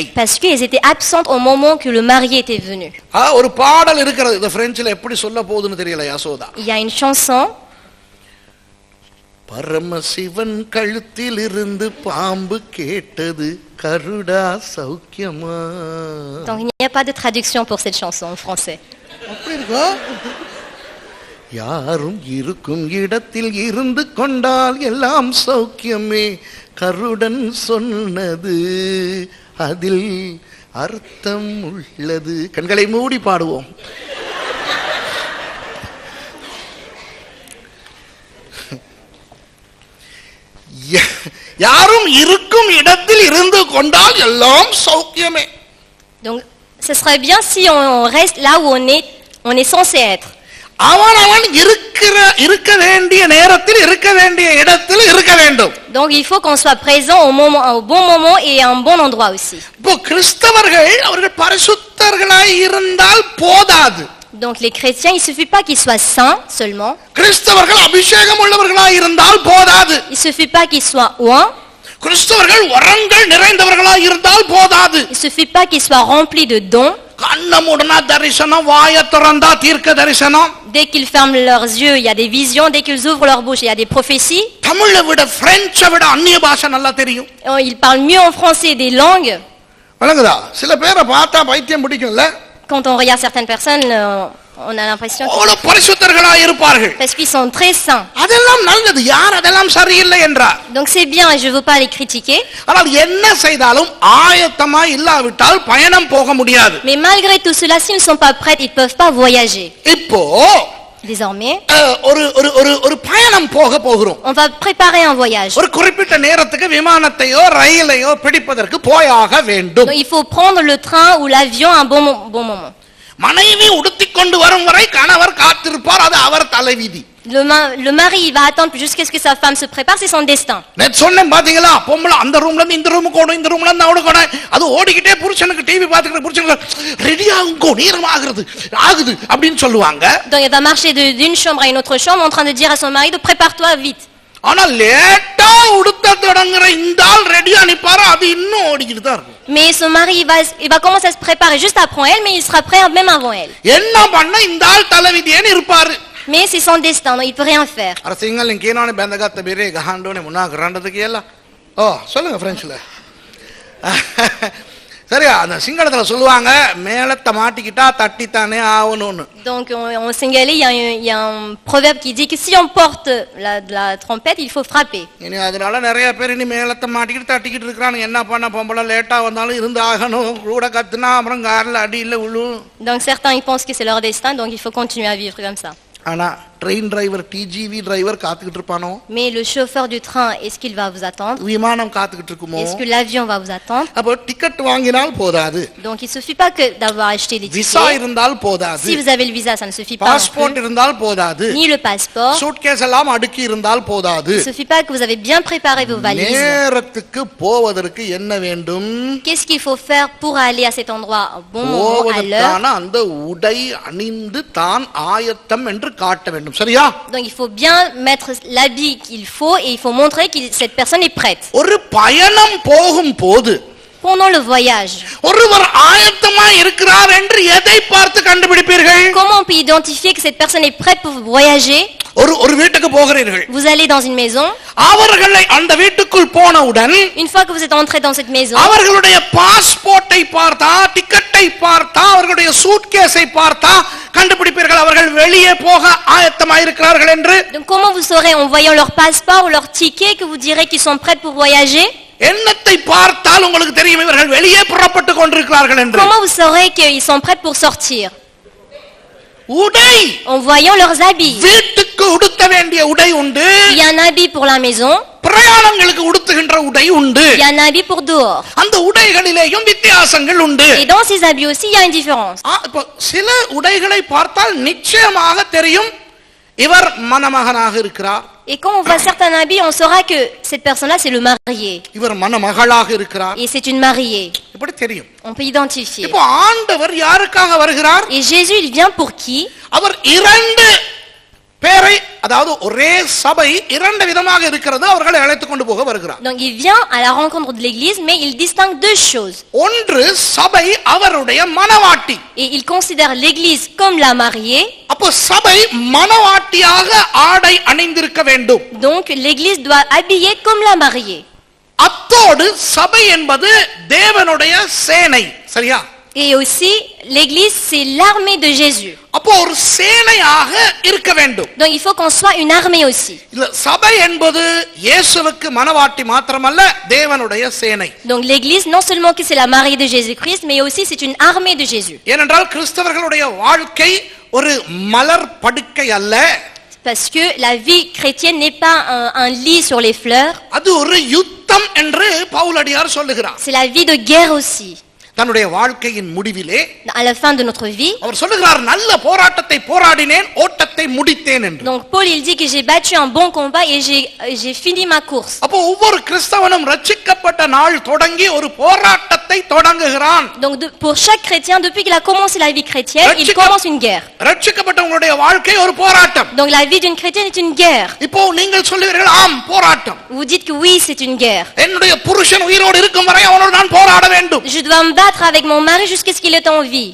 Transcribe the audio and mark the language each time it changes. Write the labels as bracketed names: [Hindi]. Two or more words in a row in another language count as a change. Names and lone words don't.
[French] Parce qu'elles étaient absentes au moment que le marié était venu. [Tamil] ஒரு பாடல் இருக்கிறது. இந்த பிரெஞ்சில எப்படி சொல்ல போகுதுன்னு தெரியல யசோதா. [French] Il y a une chanson. [Tamil] பரமசிவன் கழுத்தில் இருந்து பாம்பு கேட்டது கருடா சௌக்கியமா. [French] Donc il n'y a pas de traduction pour cette chanson en français. [Tamil] அப்படி இருக்கா? யாரும் இருக்கும் இடத்தில் இருந்து கொண்டால் எல்லாம் சௌக்கியமே, கருடன் சொன்னது அதில் அர்த்தம் உள்ளது. கண்களை மூடி பாடுவோம். யாரும் இருக்கும் இடத்தில் இருந்து கொண்டால் எல்லாம் சௌக்கியமே. [French] Donc ce serait bien si on reste là où on est censé être. [Tamil] அவன் இருக்க வேண்டிய நேரத்தில் இருக்க வேண்டிய இடத்தில் இருக்க வேண்டும். [French] Donc il faut qu'on soit présent au bon moment et à un bon endroit aussi. [Tamil] இப்போ கிறிஸ்தவர்கள் அவர்கள் பரிசுத்தர்களாய் இருந்தால் போதாது. [French] Donc les chrétiens, il suffit pas qu'ils soient saints seulement. [Tamil] கிறிஸ்தவர்கள் அபிஷேகம் உள்ளவர்களாய் இருந்தால் போதாது. [French] Il suffit pas qu'ils soient oints. [Tamil] கிறிஸ்தவர்கள் வரங்கள் நிறைந்தவர்களாய் இருந்தால் போதாது. [French] Il suffit pas qu'ils soient remplis de dons. [Tamil] கண்ணமுடனா தரிசனம், வாய திறந்தா தீர்க்க தரிசனம். [French] Dès qu'ils ferment leurs yeux, il y a des visions. Dès qu'ils ouvrent leur bouche, il y a des prophéties. [Tamil] தமிழை விட பிரெஞ்சை விட அந்நிய பாஷை நல்லா தெரியும். [French] Ils parlent mieux en français des langues. [Tamil] வழங்குதா? சில பேரை பார்த்தா பைத்தியம் பிடிக்கும்ல. [French] Quand on regarde certaines personnes, on a l'impression [Tamil] அவ்வளவு பரிசுத்தர்களாய் இருப்பார்கள். [French] parce qu'ils sont très saints. [Tamil] அதெல்லாம் நல்லது. யார் அதெல்லாம் சரியில்லை என்றார்? [French] Donc c'est bien et je veux pas les critiquer. [Tamil] ஆனால் என்ன செய்தாலும் ஆயத்தமாய் இல்லாவிட்டால் பயணம் போக முடியாது. [French] Mais malgré tout cela, s'ils ne sont pas prêts, ils peuvent pas voyager. [Tamil] இப்போ [French] Désormais, [Tamil] ஒரு பயணம் போகிறோம். [French] on va préparer un voyage. [Tamil] ஒரு குறிப்பிட்ட நேரத்துக்கு விமானத்தையோ ரயிலையோ பிடிப்பதற்கு போயாக வேண்டும். [French] Donc il faut prendre le train ou l'avion à un bon moment. [Tamil] மனைவி உடுத்திக்கொண்டு வரும் வரை கணவர் காத்திருப்பார். அது அவர் தலைவிதி. [French] Le mari il va attendre jusqu'à ce que sa femme se prépare, c'est son destin. [Tamil] நேத்து சொன்னேன் பாத்தீங்களா? பொம்பளை அந்த ரூம்ல இருந்து இந்த ரூமுக்கு ஓடும், இந்த ரூம்ல இருந்து அவனுக்கு ஓடும். அது ஓடிக்கிட்டே புருஷனுக்கு டிவி பாத்துக்கிட்டு புருஷனுக்கு ரெடி ஆகுங்கோ, நேரம் ஆகுது அப்படின்னு சொல்லுவாங்க. [French] Donc elle va marcher d'une chambre à une autre chambre en train de dire à son mari de prépare-toi vite. [Tamil] ஆனா லேட்டா உடுத்த தொடங்குற இந்த ஆள் ரெடியா நிப்பாரு. அது இன்னும் ஓடிக்கிட்டு தான் இருக்கும். [French] Mais son mari il va commencer à se préparer juste après elle, mais il sera prêt même avant elle. [Tamil] என்ன பண்ண இந்த ஆள் தலைவிதியேன்னு இருப்பாரு. [French] Mais c'est son destin, donc il peut rien faire. [Sinhala] අර සිංහලෙන් කියනවනේ බැඳගත්ත බෙරේ ගහන්න ඕනේ මොනවා කරන්නද කියලා. [Tamil] சொல்லுங்க பிரெஞ்சுல. சரியா? அந்த சிங்களத்துல சொல்லுவாங்க மேலத்தை மாட்டிக்கிட்டா தட்டித்தானே ஆவணும்னு. [French] Donc en singalais il y a un proverbe qui dit que si on porte la trompette, il faut frapper. [Tamil] இனி அதனால நிறைய பேர் இனி மேலத்தை மாட்டிக்கிட்டு தட்டிக்கிட்டு இருக்காங்க. என்ன பண்ண பொம்பளை லேட்டா வந்தாலும் இருந்து ஆகணும். கூட கத்துனா அப்புறம் கார்ல அடி இல்ல விழும். [French] Donc certains ils pensent que c'est leur destin, donc il faut continuer à vivre comme ça. [Tamil] ஆனா [English] train driver TGV driver [Tamil] காத்துக்கிட்டு இருப்பானோ? [French] Mais le chauffeur du train, est-ce qu'il va vous attendre? [Tamil] விமானம் காத்துக்கிட்டு இருக்குமோ? [French] Est-ce que l'avion va vous attendre? [Tamil] அப்போ டிக்கெட் வாங்கினால் போதாது. [French] Donc il suffit pas que d'avoir acheté les [Tamil] விசா [French] tickets. [Tamil] இருந்தால் போதாது. [French] Si vous avez le visa, ça ne suffit pas. [Tamil] பாஸ்போர்ட் இருந்தால் போதாது. [French] Ni le passeport. [Tamil] சூட்கேஸ் எல்லாம் அடுக்கி இருந்தால் போதாது. [French] Il suffit pas que vous avez bien préparé vos valises. [Tamil] நேரத்துக்கு போவதற்கு என்ன வேண்டும்? [French] Qu'est-ce qu'il faut faire pour aller à cet endroit au bon moment, à l'heure? [Tamil] போவதற்கான அந்த உடை அணிந்து தான் ஆயத்தம் என்று காட்ட வேண்டும். சரியா? [French] Donc il faut bien mettre l'habit qu'il faut et il faut montrer que cette personne est prête. [Tamil] ஒரு பயணம் போகும் போது [French] pendant le voyage. [Tamil] ஒருவர் ஆயத்தமாய் இருக்கிறார் என்று எதை பார்த்து கண்டுபிடிப்பீர்கள்? [French] Comment on peut identifier que cette personne est prête pour voyager? [Tamil] ஒரு வீட்டுக்கு போகிறீர்கள். [French] Vous allez dans une maison. [Tamil] அவர்களை அந்த வீட்டுக்குள் போனவுடன் [French] Une fois que vous êtes entré dans cette maison, [Tamil] அவர்களுடைய பாஸ்போர்ட்டை பார்த்தா, டிக்கெட்டை பார்த்தா, அவர்களுடைய சூட்கேஸை பார்த்தா கண்டுபிடிப்பீர்கள் அவர்கள் வெளியே போக ஆயத்தமாய் இருக்கிறார்கள் என்று. [French] donc comment vous saurez en voyant leur passeport ou leur ticket que vous direz qu'ils sont prêts pour voyager? [Tamil] எண்ணத்தை பார்த்தால் உங்களுக்கு தெரியும் இவர்கள் வெளியே புறப்பட்டு கொண்டிருக்கிறார்கள் என்று. [French] Comment vous saurez qu'ils sont prêts pour sortir? [Tamil] உடை, [French] En voyant leurs habits. [Tamil] வீட்டுக்கு உடுத்த வேண்டிய உடை உண்டு, [French] Il y a un habit pour la maison, [Tamil] பிரயாணங்களுக்கு உடுத்துகின்ற உடை உண்டு. [French] il y a un habit pour dehors. [Tamil] அந்த உடைகளிலேயும் வித்தியாசங்கள் உண்டு. [French] Et dans ces habits aussi, il y a une différence. [Tamil] இப்போ சில உடைகளை பார்த்தால் நிச்சயமாக தெரியும் இவர் மணமகனாக இருக்கிறார், [French] Et quand on voit certains habits, on saura que cette personne-là, c'est le marié. [Tamil] இவர் மணமகளாக இருக்கிறார், [French] Et c'est une mariée. [Tamil] இப்படி தெரியும். [French] On peut identifier. [Tamil] இப்போ ஆண்டவர் யாருக்காக வருகிறார்? [French] Et Jésus, il vient pour qui? [Tamil] அவர் இரண்டு பேரை, அதாவது ஒரே சபை இரண்டு விதமாக இருக்கிறது, அவர்களை அழைத்துக் கொண்டு போக வருகிறார். [French] Donc il vient à la rencontre de l'église, mais il distingue deux choses. [Tamil] ஒன்று சபை அவருடைய மணவாட்டி. [French] Et il considère l'église comme la mariée. [Tamil] அப்போ சபை மணவாட்டியாக ஆடை அணிந்திருக்க வேண்டும். [French] Donc l'église doit habiller comme la mariée. [Tamil] அத்தோடு சபை என்பது தேவனுடைய சேனை, சரியா? [French] Et aussi, l'église, c'est l'armée de Jésus. [Tamil] அப்போ ஒரு சேனையாக இருக்க வேண்டும். [French] Donc il faut qu'on soit une armée aussi. [Tamil] இல்ல, சபை என்பது இயேசுவுக்கு மணவாட்டி மாத்திரமல்ல, தேவனுடைய சேனை. [French] Donc l'église, non seulement que c'est la mariée de Jésus-Christ, mais aussi c'est une armée de Jésus. [Tamil] ஏனென்றால் கிறிஸ்தவர்களுடைய வாழ்க்கை ஒரு மலர் படுக்கை அல்ல. [French] Parce que la vie chrétienne n'est pas un lit sur les fleurs. [Tamil] அது ஒரு யுத்தம் என்று பவுலடியார் சொல்லுகிறார். [French] C'est la vie de guerre aussi. [Tamil] தன்னுடைய வாழ்க்கையின் முடிவிலே [French] À la fin de notre vie. [Tamil] அவர் சொல்லுகிறார், நல்ல போராட்டத்தை போராடினேன், ஓட்டத்தை முடித்தேன் என்று. [French] Donc Paul il dit que j'ai battu un bon combat et j'ai fini ma course. [Tamil] அப்போ ஒவ்வொரு கிறிஸ்தவனும் ரட்சிக்கப்பட்ட நாள் தொடங்கி ஒரு போராட்டத்தை தொடங்குகிறான். [French] Donc pour chaque chrétien, depuis qu'il a commencé la vie chrétienne, il commence une guerre. [Tamil] ரட்சிக்கப்பட்டவங்களுடைய வாழ்க்கை ஒரு போராட்டம். [French] Donc la vie d'une chrétienne est une guerre. [Tamil] இப்போ நீங்கள் சொல்லுவீர்கள், ஆம் போராட்டம். [French] Vous dites que oui, c'est une guerre. [Tamil] என்னுடைய புருஷன் உயிரோடு இருக்கும் வரை அவனோடு நான் போராட வேண்டும். [French] Je dois me battre avec mon mari jusqu'à ce qu'il est en vie.